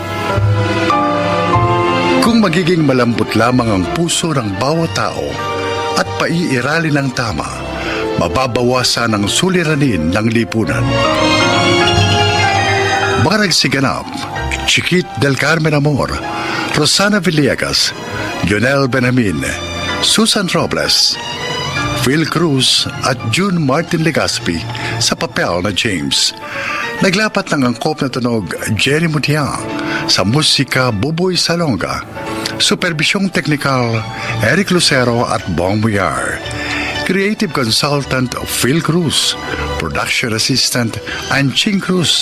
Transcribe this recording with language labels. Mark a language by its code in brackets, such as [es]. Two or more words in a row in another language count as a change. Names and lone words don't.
[tl] Kung magiging malambot lamang ang puso ng bawat tao at paiiralin ng tama, mababawasan ang suliranin ng lipunan. Mga nagsiganap, Chiquit del Carmen Amor, Rosana Villegas, Jonel Benamin, Susan Robles, Phil Cruz at June Martin Legaspi sa papel na James. Naglapat ng angkop na tunog Jenny Mutiang, sa musika Buboy Salonga, superbisyong teknikal Eric Lucero at Bong Muyar, [en] creative consultant [tl] Phil Cruz, [en] production assistant [tl] Anching Cruz.